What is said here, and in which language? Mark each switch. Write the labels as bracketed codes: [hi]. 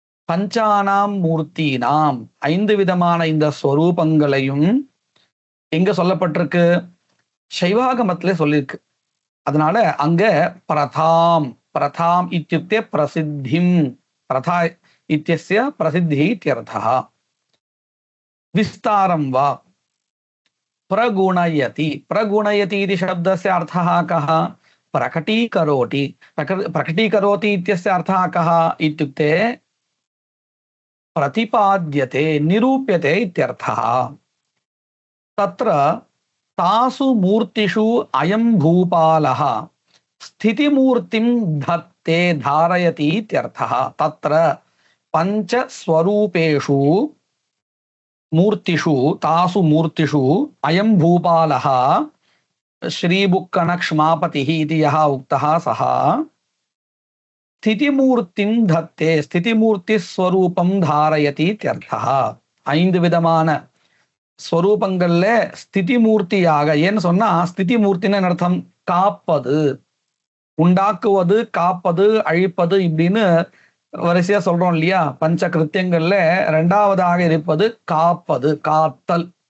[sa] பஞ்சானாம் மூர்த்தினாம் [ta] 5 விதமான இந்த ஸ்வரூபங்களையும் எங்க சொல்லப்பட்டிருக்கு? சைவாகமத்திலே சொல்லியிருக்கு. அதனால அங்க [sa] பிரதாம் பிரதாம் இத்யுக்தே பிரசித்திம், பிரதா இத்யஸ்ய பிரசித்தி இத்யர்த்தः. விஸ்தாரம் வா, प्रगुणयति। प्रगुणयति इति शब्दस्य अर्थः कः? प्रकटीकरोति। प्रकटीकरोति इत्यस्य अर्थः कः इत्युक्ते प्रतिपाद्यते, निरूप्यते इत्यर्थः। तत्र तासु मूर्तिषु अयं भूपालः स्थितिमूर्तिं धत्ते, धारयति इत्यर्थः। तत्र पंचस्वरूपेषु मूर्तिषु, तासु मूर्तिषु अयं भूपालः श्रीबुक्कनक्ष्मापतिः इति यः उक्तः सः स्थितिमूर्तिं धत्ते, स्थितिमूर्तिस्वरूपं धारयति इत्यर्थः। [ta] 5 விதமான ஸ்வரூபங்கள்ல ஸ்திதிமூர்த்தியாக, ஏன்னு சொன்னா ஸ்திதிமூர்த்தின்னு அர்த்தம் காப்பது, உண்டாக்குவது, காப்பது, அழிப்பது இப்படின்னு வரிசையா சொல்றோம் இல்லையா? பஞ்ச கிருத்தியங்கள்ல 2வதாக இருப்பது காப்பது, காத்தல்.